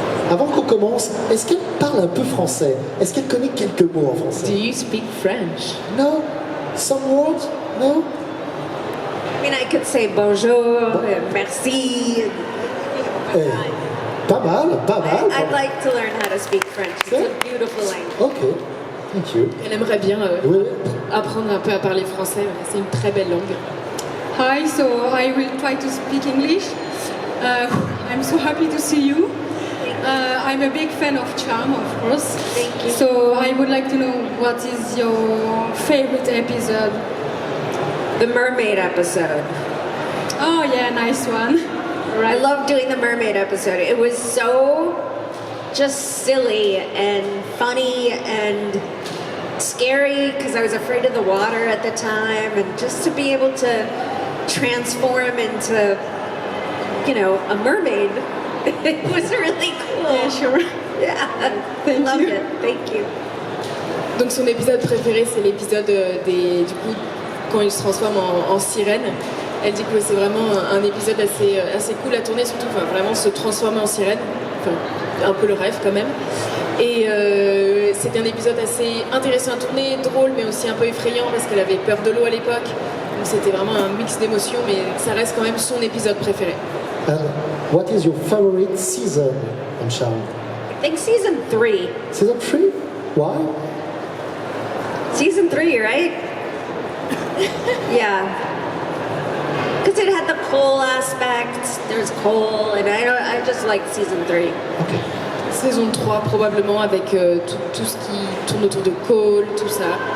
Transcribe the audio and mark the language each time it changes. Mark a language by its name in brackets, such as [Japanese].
[French] Avant qu'on commence, est-ce qu'elle parle un peu français? Est-ce qu'elle connaît quelques mots en français? [English] Do you speak French? No? Some words? No? I mean, I could say [French] bonjour, merci. Pas mal, pas mal. [English] I'd like to learn how to speak French. It's a beautiful language. Ok, thank you. [French] Elle aimerait bien Oui. apprendre un peu à parler français, c'est une très belle langue. [English] Hi, so I will try to speak English. I'm so happy to see you. I'm a big fan of Charm, of course. Thank you. So I would like to know what is your favorite episode? The mermaid episode. Oh yeah, nice one. I love doing the mermaid episode. It was so just silly and funny and scary because I was afraid of the water at the time, and just to be able to transform into, you know, a mermaid, it was really cool. Yeah, sure. Yeah, Thank loved you. it. Thank you. [French] Donc son épisode préféré, c'est l'épisode du coup quand il se transforme en sirène. Elle dit que c'est vraiment un épisode assez cool à tourner, surtout vraiment se transformer en sirène, enfin un peu le rêve quand même. Et c'était un épisode assez intéressant à tourner, drôle mais aussi un peu effrayant parce qu'elle avait peur de l'eau à l'époque. Donc c'était vraiment un mix d'émotions, mais ça reste quand même son épisode préféré. [English] And what is your favorite season on Charm? I think season 3. Season 3? Why? Season 3, right? Yeah. Because it had the coal aspect. There's coal, and I just like season 3. Ok. [French] Saison 3 probablement avec tout ce qui tourne autour de Cole, tout ça.